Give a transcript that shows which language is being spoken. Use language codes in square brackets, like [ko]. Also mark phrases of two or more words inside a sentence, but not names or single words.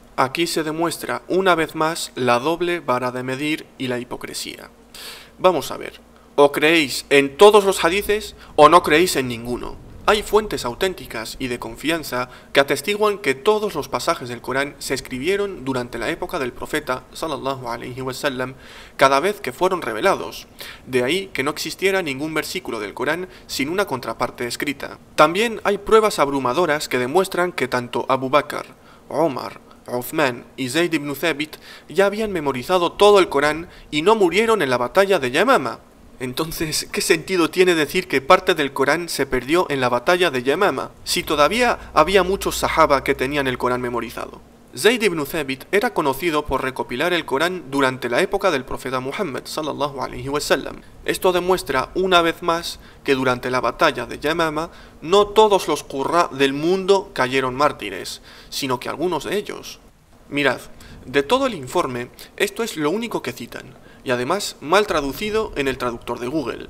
[es] Aquí se demuestra una vez más la doble vara de medir y la hipocresía. Vamos a ver, o creéis en todos los hadices o no creéis en ninguno. Hay fuentes auténticas y de confianza que atestiguan que todos los pasajes del Corán se escribieron durante la época del profeta [ar] صلى الله عليه وسلم [es] cada vez que fueron revelados. De ahí que no existiera ningún versículo del Corán sin una contraparte escrita. También hay pruebas abrumadoras que demuestran que tanto Abu Bakr, Omar, Uthman y Zayd ibn Thabit ya habían memorizado todo el Corán y no murieron en la batalla de Yamama. Entonces, ¿qué sentido tiene decir que parte del Corán se perdió en la batalla de Yamama, si todavía había muchos sahaba que tenían el Corán memorizado? Zayd ibn Thabit era conocido por recopilar el Corán durante la época del profeta Muhammad [ar] صلى الله عليه وسلم. [es] Esto demuestra una vez más que durante la batalla de Yamama no todos los qurra del mundo cayeron mártires, sino que algunos de ellos. Mirad, de todo el informe, esto es lo único que citan, y además mal traducido en el traductor de Google.